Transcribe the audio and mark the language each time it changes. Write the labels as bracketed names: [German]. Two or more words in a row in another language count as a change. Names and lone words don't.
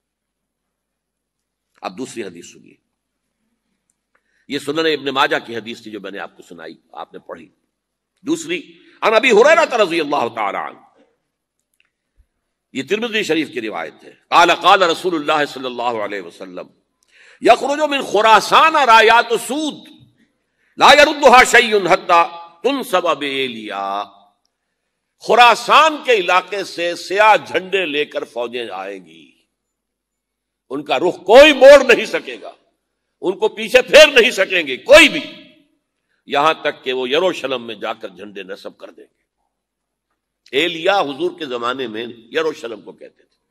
[Urdu] اب دوسری حدیث سنیے. یہ سنن ابن ماجہ کی حدیث تھی جو میں نے آپ کو سنائی، آپ نے پڑھی. دوسری [Arabic] عن ابی ہریرہ رضی اللہ تعالی عنہ، [Urdu] یہ ترمذی شریف کی روایت ہے. [Arabic] قال قال رسول اللہ صلی اللہ علیہ وسلم یخرج من خراسان رایات سود لا يردها شیء حتی تنصب بایلیا. [Urdu] خراسان کے علاقے سے سیاہ جھنڈے لے کر فوجیں آئیں گی، ان کا رخ کوئی موڑ نہیں سکے گا، ان کو پیچھے پھیر نہیں سکیں گے کوئی بھی، یہاں تک کہ وہ یروشلم میں جا کر جھنڈے نصب کر دیں گے. ایلیا حضور کے زمانے میں یروشلم کو کہتے تھے.